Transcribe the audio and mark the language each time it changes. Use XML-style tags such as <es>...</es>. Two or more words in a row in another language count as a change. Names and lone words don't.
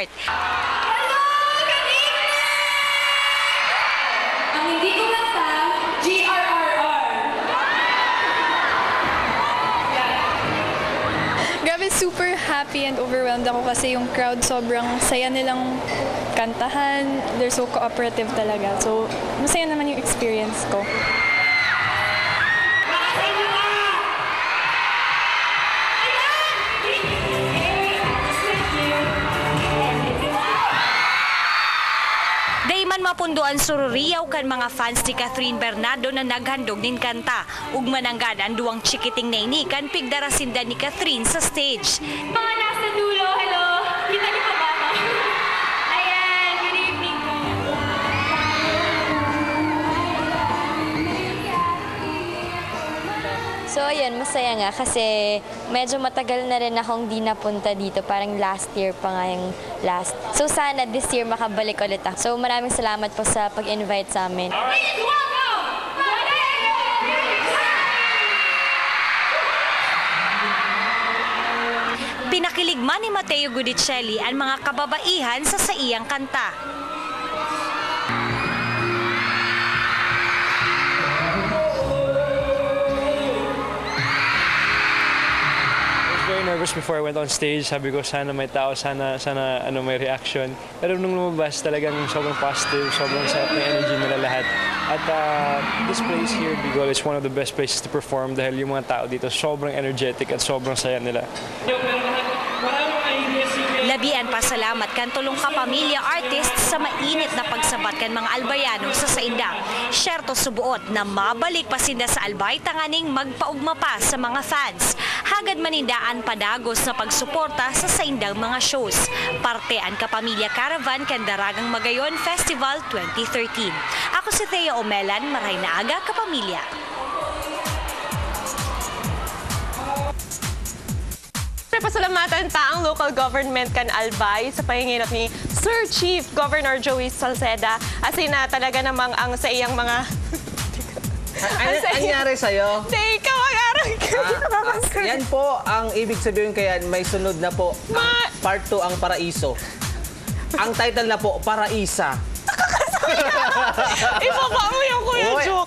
<en>Hello! Good evening!</en> <tl>Ang hindi ko kanta, GRRR. Grabe,</tl> <en>super happy and overwhelmed</en> <tl>ako kasi yung crowd sobrang saya nilang kantahan.</tl> <en>They're so cooperative talaga.</en> <tl>So, masaya naman yung experience ko.</tl> <bik>Dayman mapunduan sururiyaw kan mga fans ni Catherine Bernardo na naghandog nin kanta. Ug mananggad ang duwang chikiting na ini kan pigdarasinda ni Catherine sa stage.</bik> <tl>Mga nasa dulo, hello! Kita niyo pa ba ako? Ayan,</tl> <en>good evening</en> <tl>po. So, ayun, masaya nga kasi medyo matagal na rin akong di napunta dito. Parang</tl> <en>last year</en> <tl>pa nga yung last. So, sana</tl> <en>this year</en> <tl>makabalik ulit ako. So, maraming salamat po sa pag-invite sa amin.</tl> <en>Please welcome!</en> <bik>Pinakilig man ni Matteo Guidicelli ang mga kababaihan sa saiyang kanta.</bik> <en>Nervous before I went on stage.</en> <tl>Sabi ko, sana may tao, sana may reaction. Pero nung lumabas, talagang sobrang positive, sobrang sarap ng energy nila lahat.</tl> <en>At this place here, Bicol, is one of the best places to perform</en> <tl>dahil yung mga tao dito sobrang energetic at sobrang saya nila.</tl> <bik>Labian pa salamat kan tulong kapamilya artists sa mainit na pagsabat kan mga Albayano sa sainda. Syerto subuot na mabalik pa sinda sa Albay tanganing magpaugma pa sa mga fans. Hagad manindaan padagos na pagsuporta sa saindang mga shows. Parte ang Kapamilya Caravan kan Daragang Magayon Festival 2013. Ako si Thea Omelan, maray na aga kapamilya. Pasalamatan taang</bik> <en>local government</en> <bik>kan Albay sa pahinginot ni Sir Chief Governor Joey Salceda. Asin na talaga namang ang sa iyang mga...</bik> <tl>Ano nangyari sa'yo? Teka, mag-aral ka. Yan po ang ibig sabihin kaya may sunod na po. Ang part 2 ang Paraiso. Ang title na po, Paraisa. Ibaba mo yung kuya joke.</tl>